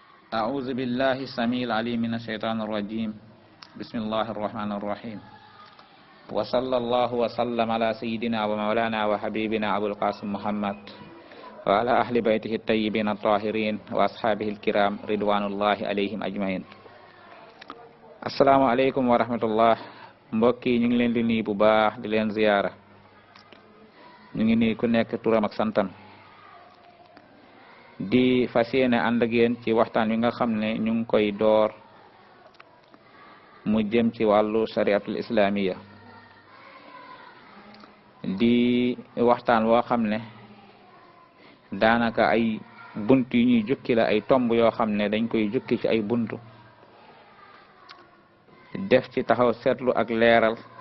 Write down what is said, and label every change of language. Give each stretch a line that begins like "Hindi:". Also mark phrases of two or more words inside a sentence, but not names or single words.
Arabic: أعوذ بالله السميع العليم من الشيطان الرجيم بسم الله الرحمن الرحيم وصلى الله وسلم على سيدنا ومولانا وحبيبنا أبو القاسم محمد وعلى أهل بيته الطيبين الطاهرين وأصحابه الكرام رضوان الله عليهم أجمعين. السلام عليكم ورحمة الله.
Wolof: Mbokk yi ñu ngi leen di nuyu bu baax di leen ziyaara. ñu ngi nuyu ku nekk turam ak santam. di fas yéene ànd ak yéen ci waxtaan wi nga xam ne ñu ngi koy door mu jëm ci wàllu
Arabic: الشريعة الإسلامية
Wolof: di waxtaan woo xam ne daanaka ay bunt yu ñuy jukki la ay tomb yoo xam ne dañ koy jukki ci ay buntu def ci taxaw seetlu ak leeral.